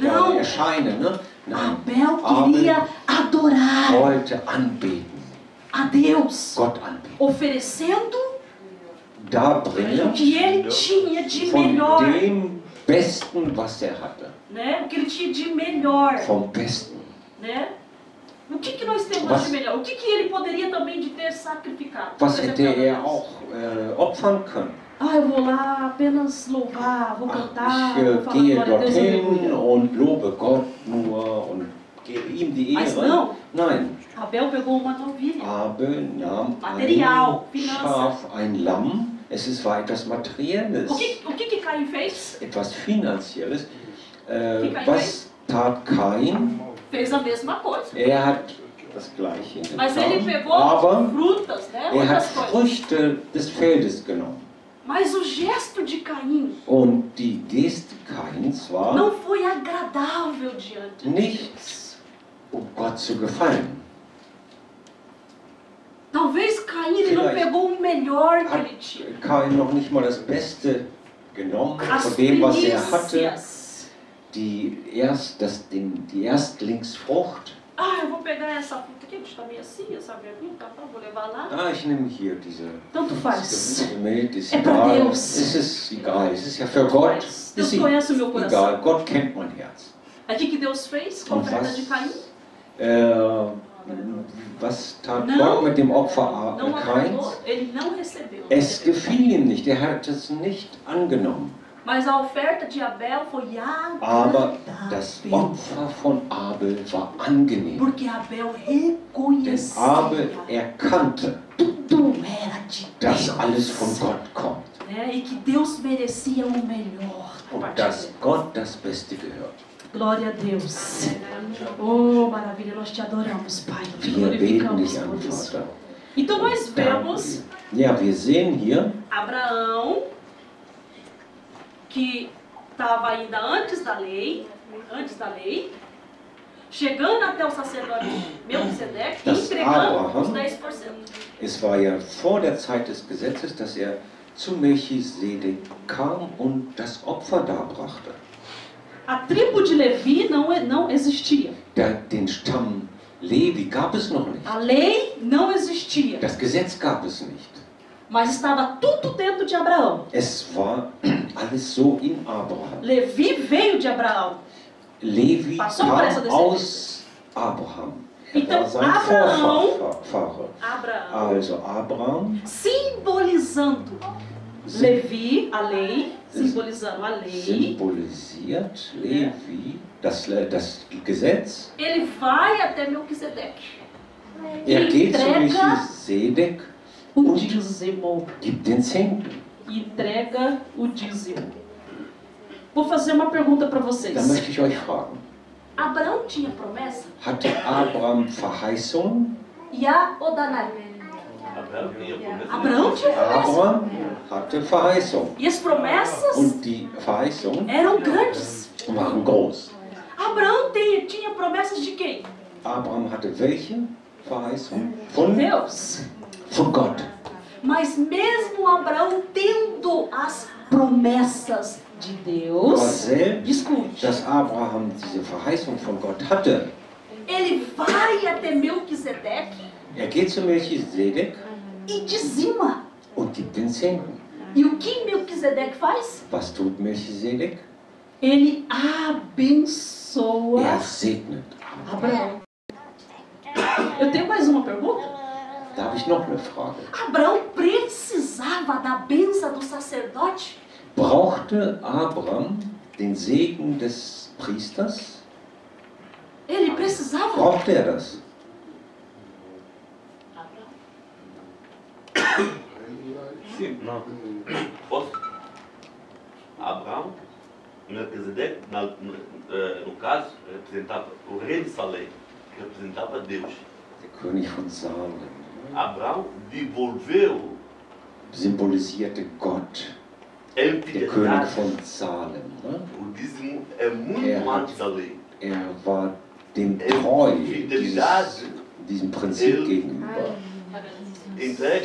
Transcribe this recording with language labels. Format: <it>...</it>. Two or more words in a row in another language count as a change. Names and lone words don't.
<pt>Não.</pt> <de>da erscheine. Ne? Nein,</de> <pt>Abel queria adorar</pt> <de>wollte anbeten,</de> <pt>a Deus,</pt> <de>Gott anbeten.</de> <pt>oferecendo</pt> <de>Da</de> <pt>o</pt> <de>bringen</de> <pt>que ele tinha de</pt> <de>von</de> <pt>melhor,</pt> <de>dem Besten, was er hatte.</de> <pt>né? O que ele tinha de melhor,</pt> <de>Vom Besten.</de> <pt>né? O que nós temos</pt> <de>Was-</de> <pt>de melhor? O que ele poderia também de ter sacrificado?</pt> <de>Was</de> <pt>Por</pt> <de>hätte</de> <pt>exemplo,</pt> <de>er auch opfern können?</de> <pt>Ah, eu vou lá apenas louvar, vou cantar,</pt> <de>Ich</de> <pt>vou falar</pt> <de>gehe</de> <pt>glória a Deus,</pt> <de>dorthin</de> <pt>aleluia.</pt> <de>und lobe Gott nur und gebe ihm die</de> <pt>Mas</pt> <de>Ehre.</de> <pt>não.</pt> <de>Nein,</de> <pt>Abel pegou uma novilha.</pt> <de>Abel nahm Material, ein Finanzen. Schaf, ein Lamm. War etwas Materielles,</de> <pt>O que Caim fez?</pt> <de>etwas Finanzielles. Kain Was tat Kain?</de> <pt>Fez a mesma coisa.</pt> <de>Er hat das Gleiche</de> <pt>Mas ele</pt> <de>getan,</de> <pt>pegou</pt> <de>aber</de> <pt>frutas, né?</pt> <de>er hat</de> <pt>Outras coisas.</pt> <de>Früchte des Feldes genommen.</de> <pt>Mas o gesto de Caim</pt> <de>Und die Geste Kains war</de> <pt>não foi agradável diante de</pt> <de>nichts, um Gott zu gefallen.</de> <pt>Talvez Caim ele não</pt> <de>Vielleicht</de> <pt>pegou o melhor que</pt> <de>Hat</de> <pt>ele tinha.</pt> <de>Kain noch nicht mal das Beste genommen</de> <pt>As</pt> <de>von dem, was er hatte,</de> <pt>primícias.</pt> <de>die Erstlingsfrucht.</de> <pt>Ah, eu vou pegar essa fruta aqui, está meio assim, essa verdinha, tá, vou levar lá.</pt> <de>Ah, ich nehme hier diese</de> <pt>Tanto faz.</pt> <de>Gemüse, ist</de> <pt>É pra</pt> <de>egal.</de> <pt>Deus.</pt> <de>Es ist egal, es ist ja für Gott.</de> <pt>Deus</pt> <de>Ist</de> <pt>conhece o meu coração.</pt> <de>egal, Gott kennt mein Herz.</de> <pt>Aí o que Deus fez com a</pt> <de>Und</de> <pt>oferta de Caim?</pt> <de>Was tat</de> <pt>Não.</pt> <de>Gott mit dem Opfer</de> <pt>Não</pt> <de>Kains?</de> <pt>agradou, ele não recebeu.</pt> <de>Es gefiel ihm nicht, er hat es nicht angenommen.</de> <pt>Mas a oferta de Abel foi</pt> <de>Aber das</de> <pt>agradável.</pt> <de>Opfer von Abel war angenehm.</de> <pt>Porque Abel</pt> <de>Denn</de> <pt>reconhecia</pt> <de>Abel erkannte,</de> <pt>tudo era de</pt> <de>dass</de> <pt>Deus.</pt> <de>alles von Gott kommt</de> <pt>Né? E que Deus merecia o melhor da</pt> <de>und</de> <pt>parte</pt> <de>dass</de> <pt>dele.</pt> <de>Gott das Beste gehört.</de> <pt>Glória a Deus. Oh, maravilha, nós te adoramos, Pai. Te</pt> <de>Wir beten</de> <pt>glorificamos</pt> <de>dich</de> <pt>por</pt> <de>an,</de> <pt>isso.</pt> <de>Vater.</de> <pt>Então nós vemos</pt> <de>Ja, wir sehen hier,</de> <pt>Abraão, que estava ainda antes da lei, chegando até o sacerdote Melquisedeque e</pt> <de>Das</de> <pt>entregando</pt> <de>Abraham.</de> <pt>os 10%.</pt> <de>es war ja vor der Zeit des Gesetzes, dass er zu Melchisedek kam und das Opfer darbrachte.</de> <pt>A tribo de Levi não existia.</pt> <de>Den Stamm Levi gab es noch nicht.</de> <pt>A lei não existia.</pt> <de>Das Gesetz gab es nicht.</de> <pt>Mas estava tudo dentro de Abraão.</pt> <de>Es war alles so in Abraham.</de> <pt>Levi veio de Abraão.</pt> <de>Levi</de> <pt>Passou por essa</pt> <de>kam</de> <pt>descendência.</pt> <de>aus Abraham. Er</de> <pt>Então,</pt> <de>war sein</de> <pt>Abraão-</pt> <de>Vorfahre.</de> <pt>Abraão,</pt> <de>Also Abraham</de> <pt>simbolizando Levi, a lei, simbolizando a lei.</pt> <de>symbolisiert Levi, das Gesetz.</de> <pt>Ele vai até Melquisedeque.</pt> <de>Er geht zu</de> <pt>Entrega</pt> <de>Melchisedek</de> <pt>o</pt> <de>und</de> <pt>dízimo.</pt> <de>gibt den Zehnten.</de> <pt>Entrega o dízimo. Vou fazer uma pergunta para</pt> <de>Da</de> <pt>vocês.</pt> <de>möchte ich euch fragen,</de> <pt>Abraão tinha promessa?</pt> <de>hatte Abraham Verheißung?</de> <pt>Ja ou não? Abraão tinha promessa.</pt> <de>Abraham hatte Verheißung.</de> <pt>E as promessas</pt> <de>Und die Verheißungen</de> <pt>eram grandes.</pt> <de>waren groß.</de> <pt>Abraão tinha promessas de quem?</pt> <de>Abraham hatte welche Verheißung?</de> <pt>Deus.</pt> <de>Von Gott.</de> <pt>Mas mesmo Abraão tendo as promessas de</pt> <de>Aber</de> <pt>Deus,</pt> <de>selbst,</de> <pt>escute,</pt> <de>dass Abraham diese Verheißung von Gott hatte,</de> <pt>ele vai até Melquisedeque</pt> <de>er geht zu Melchisedek</de> <pt>e dizima.</pt> <de>und gibt den Zehnten.</de> <pt>E o que Melquisedeque faz?</pt> <de>Was tut Melchisedek?</de> <pt>Ele abençoa</pt> <de>Er segnet.</de> <pt>Abraão. Eu tenho mais uma pergunta.</pt> <de>Da habe ich noch eine Frage.</de> <pt>Abraão precisava da bênção do sacerdote?</pt> <de>Brauchte Abraham den Segen des Priesters?</de> <pt>Ele precisava?</pt> <de>Brauchte er das?</de> <pt>Sim. Não. Posso? Abraão, Melquisedeque, no caso, representava o rei de Salém, que representava Deus.</pt> <de>Der König von Salem</de> <pt>Abraão devolveu</pt> <de>symbolisierte Gott.</de> <pt>a</pt> <de>Der König</de> <pt>integridade.</pt> <de>von Salem. Ne?</de> <pt>O dízimo é muito antes da lei.</pt> <de>Er war dem treu,</de> <pt>Fidelidade.</pt> <de>diesem Prinzip gegenüber,</de> <pt>Entrega</pt>